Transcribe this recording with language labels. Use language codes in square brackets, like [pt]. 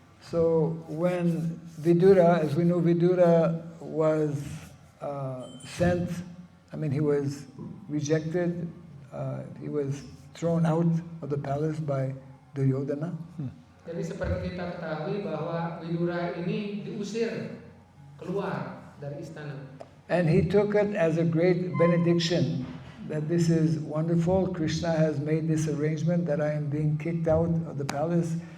[en] So when Vidura, as we know, Vidura was sent, he was rejected, he was thrown out of the palace by Duryodhana. [id] Jadi seperti kita ketahui bahwa Vidura ini diusir keluar dari istana. [en] And he took it as a great benediction that this is wonderful. Krishna has made this arrangement that I am being kicked out of the palace.